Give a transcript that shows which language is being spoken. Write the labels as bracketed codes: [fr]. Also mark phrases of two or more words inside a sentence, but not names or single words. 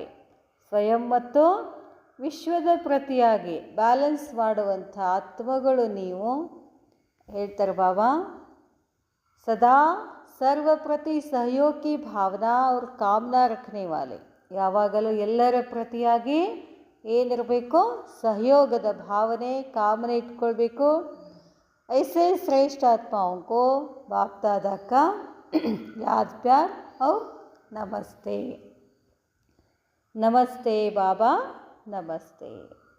[kn] ಸ್ವಯಂ ಮತ್ತು ವಿಶ್ವದ ಪ್ರತಿಯಾಗಿ ಬ್ಯಾಲೆನ್ಸ್ ಮಾಡುವಂಥ ಆತ್ಮಗಳು ನೀವು. [hi] ಹೇಳ್ತಾರೆ बाबा, सदा सर्व प्रति सहयोगी भावना और कामना रखने वाले. [kn] ಯಾವಾಗಲೂ ಎಲ್ಲರ ಪ್ರತಿಯಾಗಿ ಏನಿರಬೇಕು? ಸಹಯೋಗದ ಭಾವನೆ, ಕಾಮನೆ ಇಟ್ಕೊಳ್ಬೇಕು. [hi] ऐसे श्रेष्ठ आत्माओं को बाप दादा का याद प्यार और नमस्ते. नमस्ते बाबा, नमस्ते.